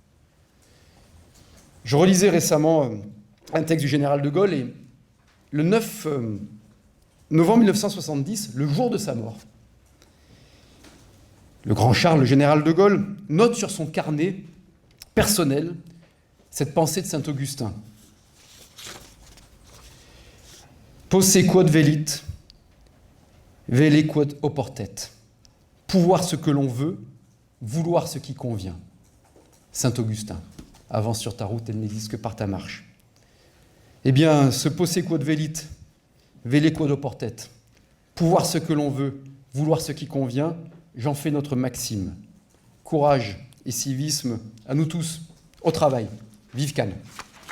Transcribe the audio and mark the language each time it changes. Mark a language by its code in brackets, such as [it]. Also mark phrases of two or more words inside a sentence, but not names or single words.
[fr] Je relisais récemment un texte du général de Gaulle et le 9 novembre 1970, le jour de sa mort, le grand Charles, le général de Gaulle, note sur son carnet personnel cette pensée de saint Augustin. [la] Posse quod velit, vele quod oportet. [fr] Pouvoir ce que l'on veut, vouloir ce qui convient. Saint Augustin, avance sur ta route, elle n'existe que par ta marche. Eh bien, ce [la] posse quod velit, vele quod oportet. [fr] Pouvoir ce que l'on veut, vouloir ce qui convient, j'en fais notre maxime. Courage et civisme à nous tous, au travail. Vive Cannes.